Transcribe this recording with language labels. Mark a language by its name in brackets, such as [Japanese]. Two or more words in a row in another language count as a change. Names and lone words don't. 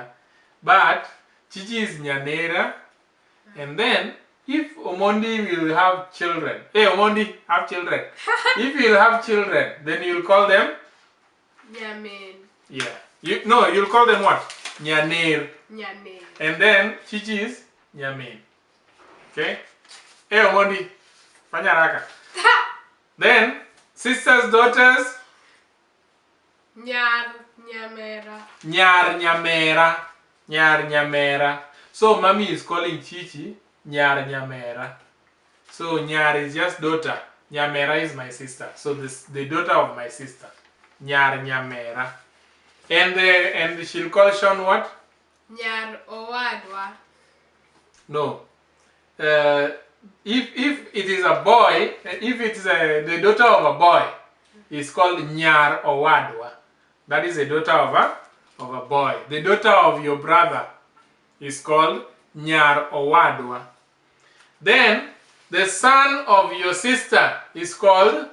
[English] But Chichi is Nyanera. And then if Omondi will have children, hey Omondi, have children. If you'll have children, then you'll call them [Luo (Kenya and Tanzania)] Nyamin. [English] Yeah. You'll call them what? Nyaner. [Luo (Kenya and Tanzania)] Nyaner. [English] And then Chichi is Nyamin. Okay? Hey Omondi, [Swahili] fanya haraka. [English] Then sisters, daughters, [Luo (Kenya and Tanzania)] Nyar Nyamera. Nyar Nyamera. Nyar Nyamera. [English] So mommy is calling Chichi [Luo (Kenya and Tanzania)] Nyar Nyamera. [English] So Nyar is just daughter. Nyamera is my sister. So this the daughter of my sister. [Luo (Kenya and Tanzania)] Nyar Nyamera. [English] And she'll call Sean what? [Luo (Kenya and Tanzania)] Nyar Owadwa. [English] No. If it is a boy, if it is the daughter of a boy, it's called [Luo (Kenya and Tanzania)] Nyar Owadwa. [English] That is the daughter of a boy. The daughter of your brother is called [Luo (Kenya and Tanzania)] Nyar Owadwa. [English] Then the son of your sister is called